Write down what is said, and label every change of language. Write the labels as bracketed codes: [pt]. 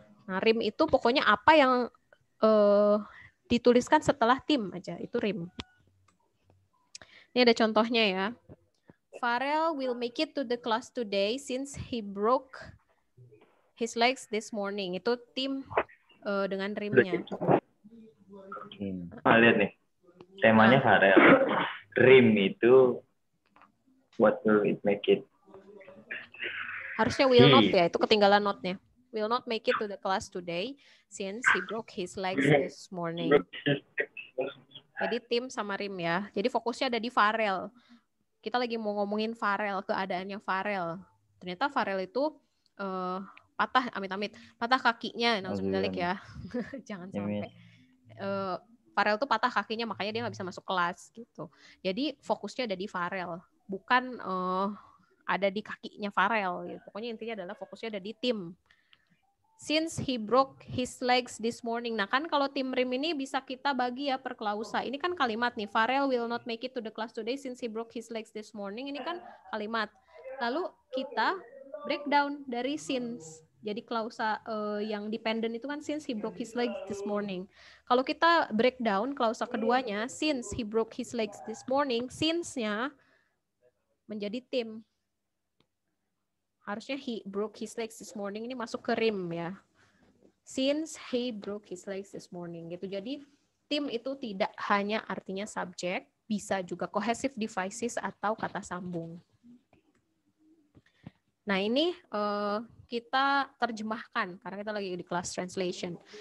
[id] Nah, rim itu pokoknya apa yang dituliskan setelah tim aja, itu rim. Ini ada contohnya ya. [en] Farel will make it to the class today since he broke his legs this morning. [id] Itu tim dengan rimnya. Lihat nih. Temanya Farel. Rim itu [en] what will it make it? [id] Harusnya [en] will not [id] ya, itu ketinggalan note-nya. [en] Will not make it to the class today since he broke his legs this morning. [id] Jadi tim sama rim ya. Jadi fokusnya ada di Farel. Kita lagi mau ngomongin Farel, keadaannya Farel. Ternyata Farel itu patah, amit-amit, patah kakinya, nauzubillah ya. Jangan sampai. Farel itu patah kakinya, makanya dia nggak bisa masuk kelas gitu. Jadi fokusnya ada di Farel, bukan ada di kakinya Farel. Gitu. Pokoknya intinya adalah fokusnya ada di tim. [en] Since he broke his legs this morning. [id] Nah kan kalau tim rim ini bisa kita bagi ya per klausa. Ini kan kalimat nih. [en] Farel will not make it to the class today since he broke his legs this morning. [id] Ini kan kalimat. Lalu kita breakdown dari since. Jadi klausa yang dependent itu kan [en] since he broke his legs this morning. [id] Kalau kita breakdown klausa keduanya, [en] since he broke his legs this morning, [id] since-nya menjadi tim. Harusnya [en] he broke his legs this morning [id] ini masuk ke rim ya. [en] Since he broke his legs this morning gitu. [id] Jadi tim itu tidak hanya artinya subjek, bisa juga [en] cohesive devices [id] atau kata sambung. Nah ini kita terjemahkan karena kita lagi di kelas translation.